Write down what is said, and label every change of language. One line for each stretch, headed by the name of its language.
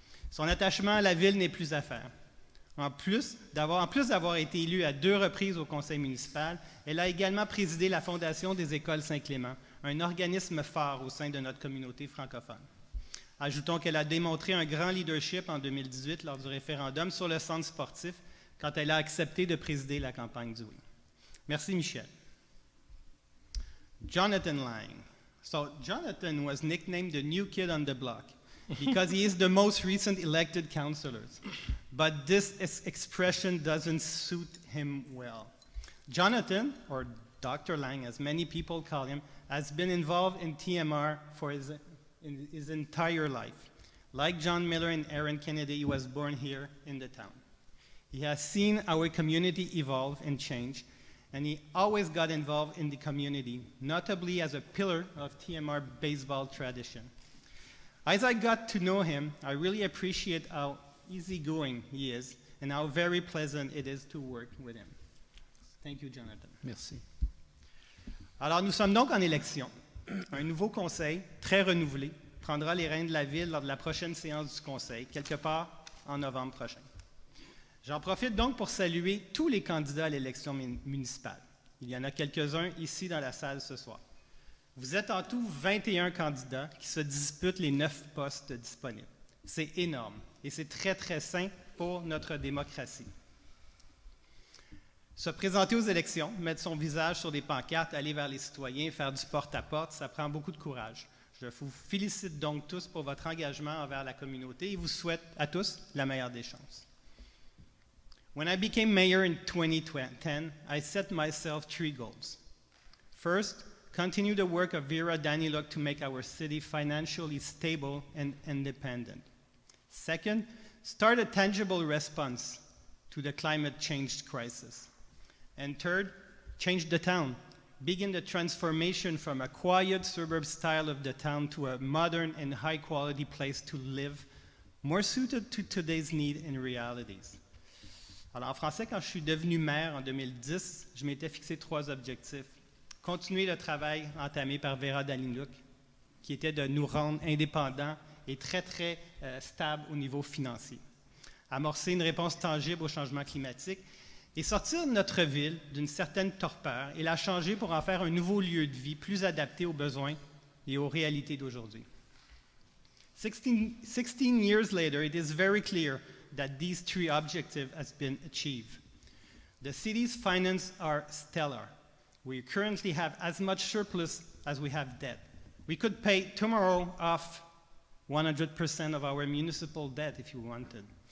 French: Son attachement à la ville n'est plus à faire. En plus d'avoir été élue à 2 reprises au conseil municipal, elle a également présidé la Fondation des écoles Saint-Clément, un organisme phare au sein de notre communauté francophone. Ajoutons qu'elle a démontré un grand leadership en 2018 lors du référendum sur le centre sportif quand elle a accepté de présider la campagne du oui. Merci, Michel. Jonathan Lang.
English: So Jonathan was nicknamed the new kid on the block because he is the most recent elected councillor. But this expression doesn't suit him well. Jonathan, or Dr. Lang, as many people call him, has been involved in TMR for his entire life. Like John Miller and Aaron Kennedy, he was born here in the town. He has seen our community evolve and change, and he always got involved in the community, notably as a pillar of TMR baseball tradition. As I got to know him, I really appreciate how easygoing he is and how very pleasant it is to work with him. Thank you, Jonathan.
French: Merci. Alors, nous sommes donc en élection. Un nouveau conseil, très renouvelé, prendra les rênes de la ville lors de la prochaine séance du conseil, quelque part en novembre prochain. J'en profite donc pour saluer tous les candidats à l'élection municipale. Il y en a quelques-uns ici dans la salle ce soir. Vous êtes en tout 21 candidats qui se disputent les 9 postes disponibles. C'est énorme et c'est très, très sain pour notre démocratie. Se présenter aux élections, mettre son visage sur des pancartes, aller vers les citoyens, faire du porte-à-porte, ça prend beaucoup de courage. Je vous félicite donc tous pour votre engagement envers la communauté et vous souhaite à tous la meilleure des chances.
English: When I became mayor in 2010, I set myself 3 goals. First, continue the work of Vera Daniluk to make our city financially stable and independent. Second, start a tangible response to the climate change crisis. And third, change the town. Begin the transformation from a quiet suburb style of the town to a modern and high-quality place to live, more suited to today's needs and realities.
French: Alors, en français, quand je suis devenu maire en 2010, je m'étais fixé 3 objectifs. Continuer le travail entamé par Vera Daniluk, qui était de nous rendre indépendants et très, très stables au niveau financier. Amorcer une réponse tangible au changement climatique et sortir notre ville d'une certaine torpeur et la changer pour en faire un nouveau lieu de vie plus adapté aux besoins et aux réalités d'aujourd'hui.
English: 16 years later, it is very clear that these 3 objectives have been achieved. The city's finances are stellar. We currently have as much surplus as we have debt. We could pay tomorrow off 100% of our municipal debt if you wanted.